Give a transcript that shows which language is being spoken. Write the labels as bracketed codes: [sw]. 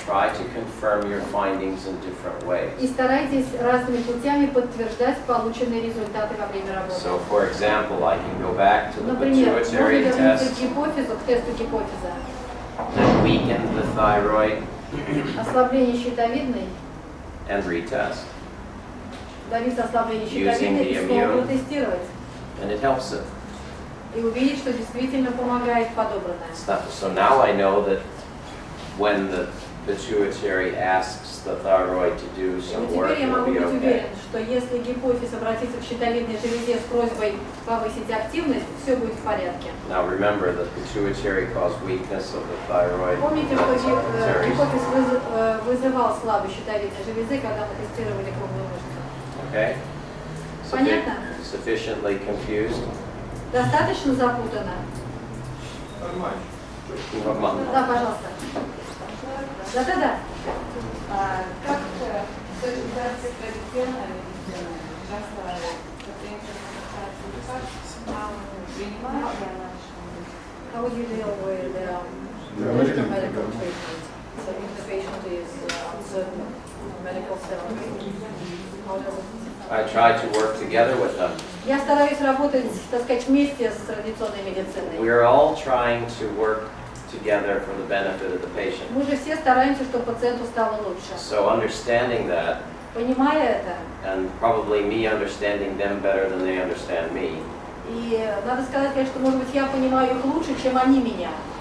[en] try to confirm your findings in different ways. [ru] И старайтесь разными путями подтверждать полученные результаты во время работы. [en] So, for example, I can go back to the [ru] Например, можно [en] pituitary [ru] вернуться [en] test [ru] к гипофизу, к тесту гипофиза. [en] that weakened the thyroid [ru] Ослабление щитовидной, [en] and retest. [ru] добиться ослабления щитовидной и [en] the [ru] снова [en] immune. [ru] протестировать. [en] And it helps it. [ru] И увидеть, что действительно помогает подобранное. [en] So now I know that when the pituitary asks the thyroid to do [ru] И [en] some [ru] вот [en] work, [ru] теперь я [en] it'll [ru] могу [en] be [ru] быть [en] okay. [ru] уверен, что если гипофиз обратится к щитовидной железе с просьбой повысить активность, все будет в порядке. [en] Now remember, the pituitary caused weakness of the thyroid. [ru] Помните, что [en] Pituitary. [ru] гипофиз вызывал слабость щитовидной железы, когда мы тестировали круглую мышцу. [en] Okay? [ru] Понятно? [en] Sufficiently confused? [ru] Достаточно запутано? Да, пожалуйста. Да-да-да. Как сочетается традиционная медицина? Часто пациенты назначаются лекарства, принимают ли она что-нибудь? [en] How would you deal with traditional medical treatment? So if the patient is on certain medical therapy, how does it? I try to work together with them. [ru] Я стараюсь работать, так сказать, вместе с традиционной медициной. [en] We're all trying to work together for the benefit of the patient. [ru] Мы же все стараемся, чтобы пациенту стало лучше. [en] So understanding that, [ru] Понимая это, [en] and probably me understanding them better than they understand me, [ru] и надо сказать, конечно, что, может быть, я понимаю их лучше, чем они меня.